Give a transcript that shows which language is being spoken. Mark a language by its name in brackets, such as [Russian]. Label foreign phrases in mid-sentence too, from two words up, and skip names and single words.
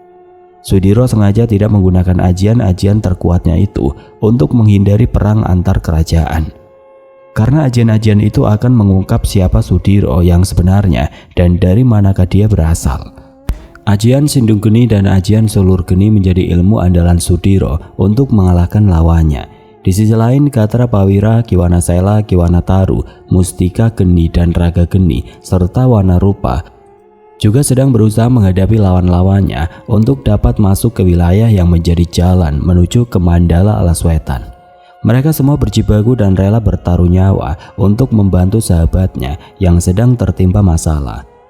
[Indonesian] Sudiro sengaja tidak menggunakan ajian-ajian terkuatnya itu untuk menghindari perang antar kerajaan. Karena ajian-ajian itu akan mengungkap siapa Sudiro yang sebenarnya dan dari manakah dia berasal. Ajian Sindung Geni dan ajian Sulur Geni menjadi ilmu andalan Sudiro untuk mengalahkan lawannya. Di sisi lain, Gatra Pawira, Kiwana Sela, Kiwana Taru, Mustika Geni dan Raga Geni serta Wana Rupa juga sedang berusaha menghadapi lawan-lawannya untuk dapat masuk ke wilayah yang menjadi jalan menuju ke Mandala Alas Wetan. Mereka semua berjibaku dan rela bertaruh nyawa untuk membantu sahabatnya yang sedang tertimpa masalah.